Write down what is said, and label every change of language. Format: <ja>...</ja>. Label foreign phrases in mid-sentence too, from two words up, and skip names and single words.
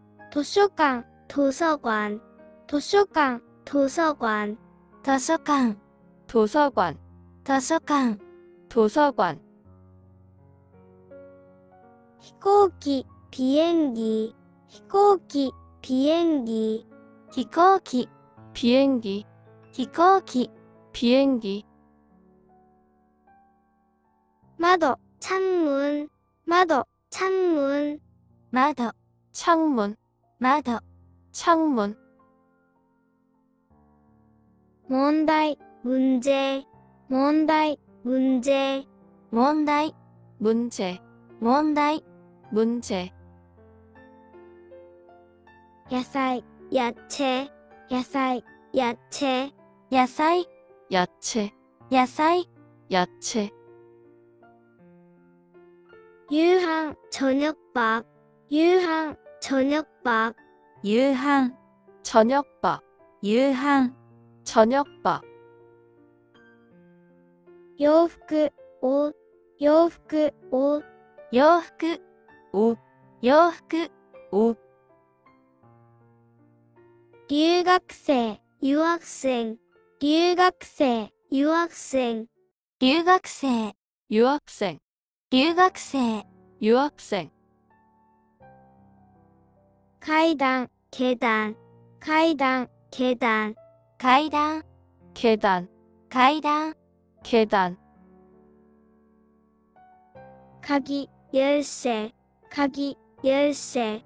<ja>図書館、図書館、図書館、図書館、図書館、図書館、図書館、図書館。飛行機、비행기、飛行機、비행기、飛行機、</ja> <ko>비행기、</ko> <ja>飛行機、</ja> <ko>비행기。</ko> <ja>窓、창문、窓、창문、窓、</ja> <ko>창문、</ko> <ja>窓、</ja> <ko>창문。</ko> <ja>問題、문제、問題、문제、問題、</ja> <ko>문제、</ko> <ja>問題、</ja> <ko>문제。</ko> <ja>野菜、야채、野菜、야채、野菜、</ja> <ko>야채、</ko> <ja>野菜、</ja> <ko>야채。</ko> <ja>夕飯、저녁밥、夕飯、저녁밥、夕飯、</ja> <ko>저녁밥、</ko> <ja>夕飯、</ja> <ko>저녁밥。</ko> <ja>洋服、옷、洋服、옷、洋服、</ja> <ko>옷、</ko> <ja>洋服、</ja> <ko>옷。</ko> <ja>留学生、유학생、留学生、유학생、留学生、</ja> <ko>유학생、</ko> <ja>留学生、</ja> <ko>유학생。</ko> <ja>階段、계단、階段、계단、階段、</ja> <ko>계단、</ko> <ja>階段、</ja> <ko>계단。</ko> <ja>鍵、열쇠、鍵、열쇠、</ja>